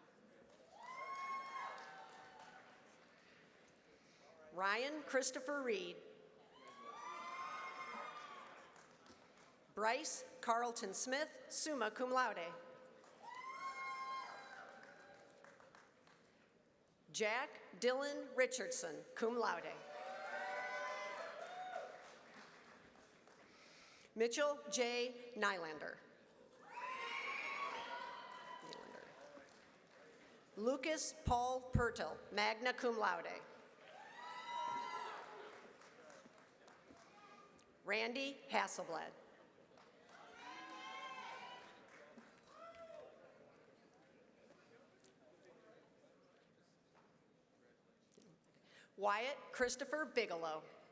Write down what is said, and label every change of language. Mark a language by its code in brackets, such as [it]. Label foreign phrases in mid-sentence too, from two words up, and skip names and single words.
[en] Ryan Christopher Reed. Bryce Carlton Smith, [la] summa cum laude. [en] Jack Dylan Richardson, [la] cum laude. [en] Mitchell J. Nylander. Lucas Paul Pertel, [la] magna cum laude. [en] Randy Hasselblad. Wyatt Christopher Bigelow.